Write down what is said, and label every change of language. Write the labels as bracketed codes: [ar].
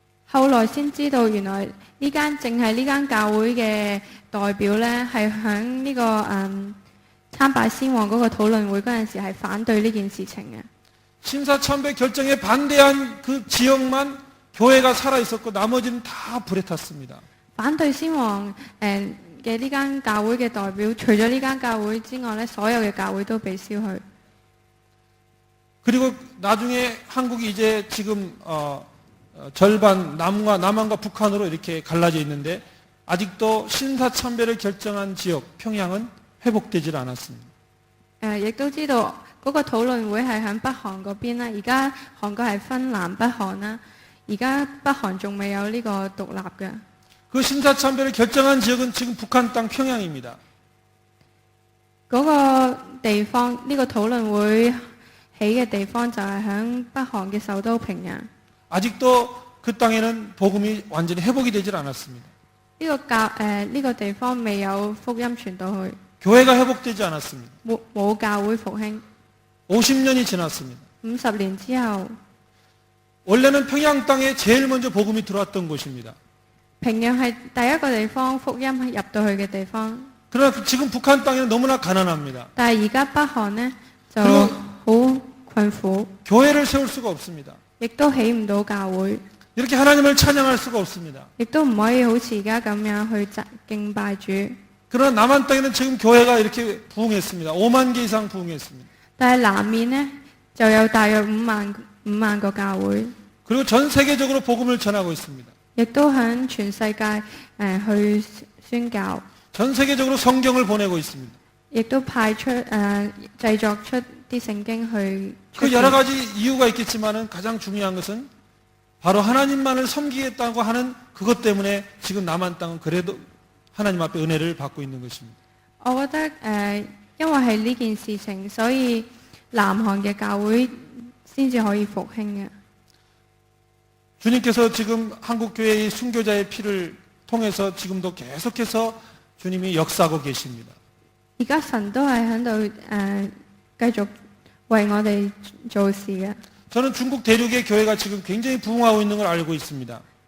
[yue] 後來先知道原來淨係呢間教會嘅代表咧係響呢個參拜先王嗰個討論會嗰陣時係反對呢件事情嘅。 [ko] 신사참배 결정에 반대한 그 지역만 교회가 살아있었고 나머지는 다 불에 탔습니다. [yue] 反對先王嘅呢間教會嘅代表，除咗呢間教會之外咧，所有嘅教會都被燒去。 [ko] 그리고 나중에 한국이 이제 지금 절반 남한과 북한으로 이렇게 갈라져 있는데 아직도 신사참배를 결정한 지역 평양은 회복되질 않았습니다. [yue] 亦都知道嗰嗰個討論會係喺北韓嗰邊啦，而家韓國係分南北韓啦，而家北韓仲未有呢個獨立嘅。 [ko] 그 신사참배를 결정한 지역은 지금 북한 땅 평양입니다. [yue] 嗰個地方呢、個討論會起嘅地方就係喺北韓嘅首都平壤。 [ko] 아직도 그 땅에는 복음이 완전히 회복이 되질 않았습니다. [yue] 呢個地方未有福音傳到去， [ko] 교회가 회복되지 않았습니다. [yue] 冇教會復興。 [ko] 50년이 지났습니다. [yue] 50年之後， [ko] 원래는 평양 땅에 제일 먼저 복음이 들어왔던 곳입니다. [yue] 平壤係第一個地方福音入到去嘅地方。 [ko] 그러나 지금 북한 땅에는 너무나 가난합니다. [yue] 但係而家北韓呢，就 [ko] 그리고 [yue] 好困苦， [ko] 교회를 세울 수가 없습니다. [yue] 亦都起唔到教會， [ko] 이렇게 하나님을 찬양할 수가 없습니다. [yue] 亦都唔可以好似而家咁樣去敬拜主。 [ko] 그러나 남한 땅에는 지금 교회가 이렇게 부흥했습니다. 5만 개 이상 부흥했습니다. [yue] 但係南面呢，就有大約5萬個教會， [ko] 그리고 전 세계적으로 복음을 전하고 있습니다. [yue] 亦都喺全世界去宣教， [ko] 전 세계적으로 성경을 보내고 있습니다. [yue] 亦都派出製作出啲聖經去出 [ko] 그 여러 [yue] 現。 [ko] 가지 이유가 있겠지만은 가장 중요한 것은 바로 하나님만을 섬기겠다고 하는 그것 때문에 지금 남한 땅은 그래도 하나님 앞에 은혜를 받고 있는 것입니다. [yue] 我覺得因為係呢件事情，所以南韓嘅教會先至可以復興嘅。 [ko] 주님께서 지금 한국교회의 순교자의 피를 통해서 지금도 계속해서 주님이 역사하고 계십니다. [yue] 而家神都係喺度繼續為我哋做事嘅。 [ko] 저는 중국 대륙의 교회가 지금 굉장히 부흥하고 있는 걸 알고 있습니다.